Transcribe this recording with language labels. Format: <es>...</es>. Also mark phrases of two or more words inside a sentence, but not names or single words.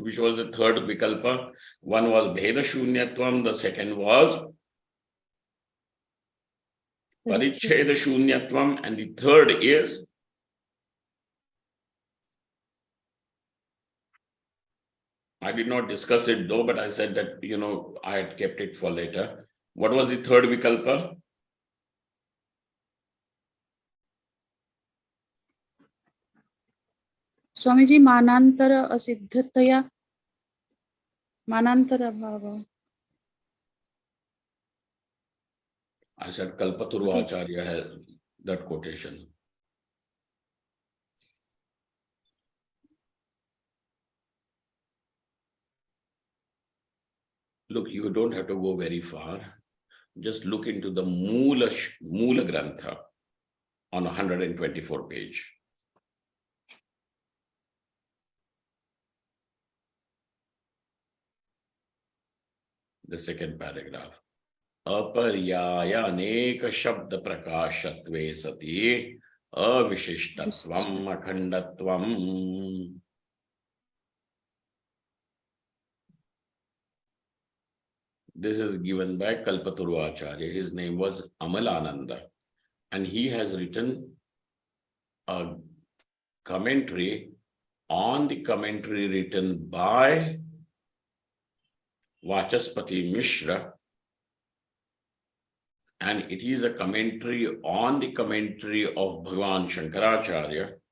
<en>Which was the third vikalpa? One was</en> <sa>Bheda Shunyatvam,</sa> <en>the second was</en> <sa>Paricheda Shunyatvam,</sa> <en>and the third is I did not discuss it though, but I said that, I had kept it for later. What was the third vikalpa? Swamiji,</en> <sa>manantara asiddhataya, manantara bhava.</sa> <en>I said Kalpaturvacharya has that quotation. Look, you don't have to go very far. Just look into the</en> <sa>Moola Grantha</sa> <en>on 124 page. The second paragraph.</en> <sa>Aparyaya aneka shabda prakashatve sati avishishtatvam akhandatvam.</sa> <en>This is given by Kalpaturvacharya. His name was Amalananda, and he has written a commentary on the commentary written by Vachaspati Mishra, and it is a commentary on the commentary of Bhagavan Shankaracharya.</en>